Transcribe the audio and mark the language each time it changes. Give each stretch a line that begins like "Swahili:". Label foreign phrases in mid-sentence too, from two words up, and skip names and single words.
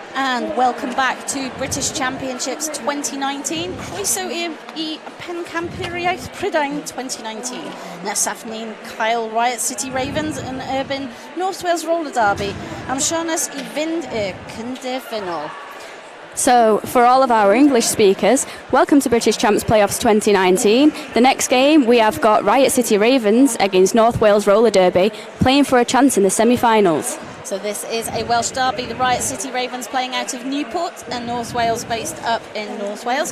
English: and welcome back to British Championships 2019.
Welsh: Croeso I pencampwriaeth Prydain 2019. Nesaf ni'n cael Riot City Ravens yn erbyn North Wales Roller Derby am siarnes I fynd cynderfynol.
English: So, for all of our English speakers, welcome to British Champs Playoffs 2019. The next game, we have got Riot City Ravens against North Wales Roller Derby, playing for a chance in the semi-finals. So this is a Welsh derby, the Riot City Ravens playing out of Newport and North Wales based up in North Wales.